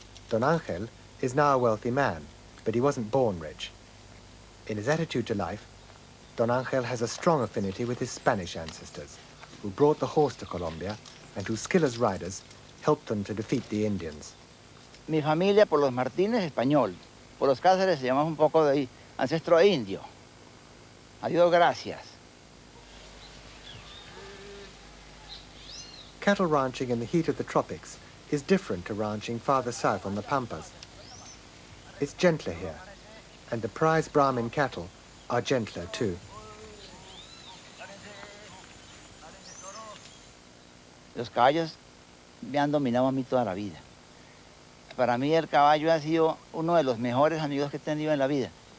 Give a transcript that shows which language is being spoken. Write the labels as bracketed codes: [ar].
[en] Don Angel is now a wealthy man, but he wasn't born rich. In his attitude to life, Don Angel has a strong affinity with his Spanish ancestors, who brought the horse to Colombia and whose skill as riders helped them to defeat the Indians. [es] Mi familia, por los Martínez, español. Por los Cáceres, se llama un poco de ancestro indio. A Dios gracias. [en] Cattle ranching in the heat of the tropics is different to ranching farther south on the Pampas. It's gentler here, and the prize Brahmin cattle are gentler too. [es] Los caballos me han dominado a mí toda la vida. Para mí el caballo ha sido uno de los mejores amigos que he tenido en la vida.